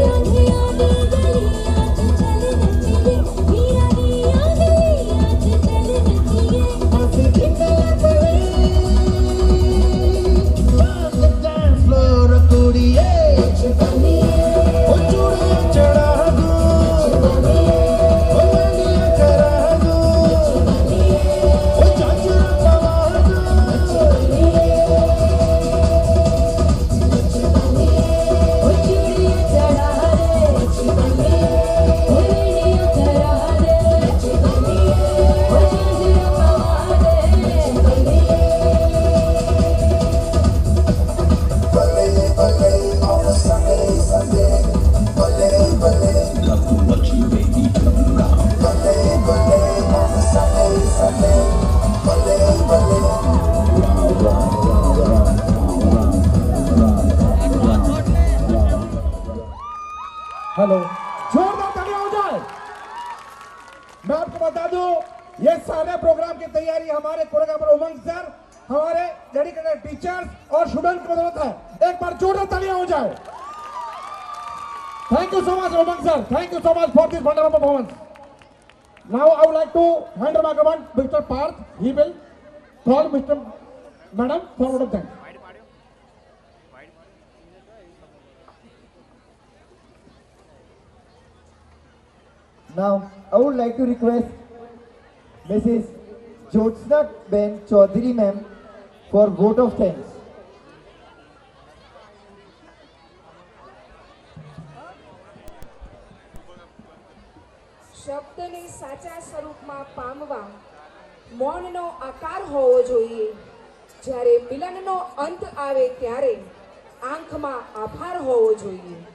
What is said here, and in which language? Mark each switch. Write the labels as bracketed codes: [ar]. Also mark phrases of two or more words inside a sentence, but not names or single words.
[en] Dance floor [pa] ਕੁੜੀਏ, ਓ ਚੂੜੀਆਂ ਚੜ੍ਹਾ ਦੂੰ, ਓ ਮੰਡੀਆਂ ਕਰਾ ਦੂੰ, ਓ ਝਾਂਜਰਾਂ ਪਵਾ ਦੂੰ। ਓ ਚੂੜੀਆਂ ਚੜ੍ਹਾ ਦੇ, ਓ ਮੰਡੀਆਂ ਕਰਾ ਦੇ, ਓ ਝਾਂਜਰਾਂ ਪਵਾ ਦੇ। [en] Bale bale on a Sunday, Sunday, bale bale. Love to watch you baby turn around. Bale bale on a Sunday, Sunday, bale bale. Round round round round round round. [hi] हेलो, जोरदार तालियां हो जाए। मैं आपको बता दूं, ये सारे प्रोग्राम की तैयारी हमारे कोरियोग्राफर उमंग सर, हमारे [en] dedicated teachers [hi] और स्टूडेंट की बदौलत है। एक बार जोरदार तालियां हो जाए। [en] Thank you so much, Umang sir. Thank you so much for this wonderful performance. Now I would like to hand over my microphone to Mr. Parth. He will call Mr. Madam for word of thanks. Now I would like to request Mrs. Jyotsna Ben Chaudhary ma'am for vote of thanks. [gu] શબ્દને સાચા સ્વરૂપમાં પામવા મૌનનો આકાર હોવો જોઈએ. જ્યારે મિલનનો અંત આવે ત્યારે આંખમાં આભાર હોવો જોઈએ.